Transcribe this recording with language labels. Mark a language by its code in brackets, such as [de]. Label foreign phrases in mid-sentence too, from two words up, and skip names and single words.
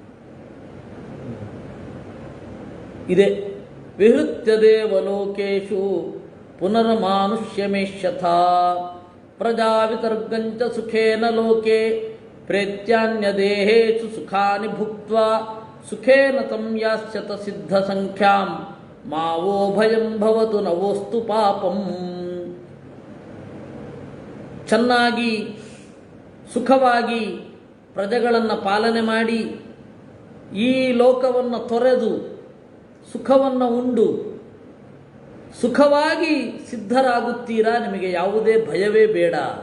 [sa] ಇದೆ ವಿಹೃತ್ಯ ದೇವಲೋಕೇಶು ಪುನರ್ಮಾನುಷ್ಯಮೇಷ್ಯಥಾ ಪ್ರಜಾವಿತರ್ಗಂಚ ಸುಖೇನ ಲೋಕೆ ಪ್ರೇತ್ಯಾನ್ಯ ದೇಹೇಷು ಸುಖಾನಿ ಭುಕ್ತ್ವಾ ಸುಖೇನ ತಂ ಯಾಸ್ಯತ ಸಿದ್ಧ ಸಂಖ್ಯಾಂ ಮಾವೋ ಭಯಂ ಭವತು ನವೋಸ್ತು ಪಾಪಂ. [kn] ಚೆನ್ನಾಗಿ ಸುಖವಾಗಿ ಪ್ರಜೆಗಳನ್ನು ಪಾಲನೆ ಮಾಡಿ ಈ ಲೋಕವನ್ನು ತೊರೆದು ಸುಖವನ್ನು ಉಂಡು ಸುಖವಾಗಿ ಸಿದ್ಧರಾಗುತ್ತೀರಾ, ನಿಮಗೆ ಯಾವುದೇ ಭಯವೇ ಬೇಡ.